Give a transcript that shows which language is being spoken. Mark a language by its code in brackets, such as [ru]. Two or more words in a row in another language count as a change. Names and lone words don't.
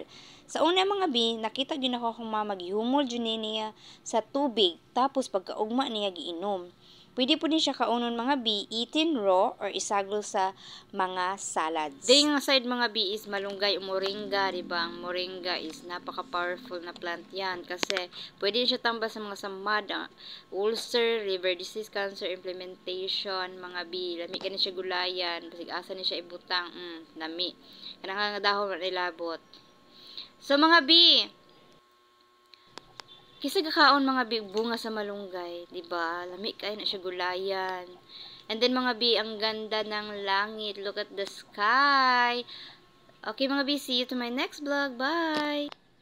[ceb] Sa una mga bi, nakita gyud ako akong mama gihumol gyud niya sa tubig, tapos pagkaugma niya giinom. Pwede po din siya kaunon mga bi, [en] eaten raw [ceb] or isagol sa mga salads. Ding nga side mga bi [en] is malunggay [ceb] o moringa, diba? Ang moringa is [en] napaka-powerful na plant [ceb] yan kasi pwede siya tambal sa mga samad, [en] ulcer, liver disease, cancer, implementation, [ceb] mga bi. Lami ka na siya gulayan, basig asa ni siya ibutang, lami. Kanang nga dahon na ilabot. So mga bi, Kasi kakaon mga bi bunga sa malunggay, 'di ba? Lami kay na siya gulayan. [en] And then mga bi, [tl] ang ganda ng langit. [en] Look at the sky. Okay mga bi, see you to my next vlog. Bye!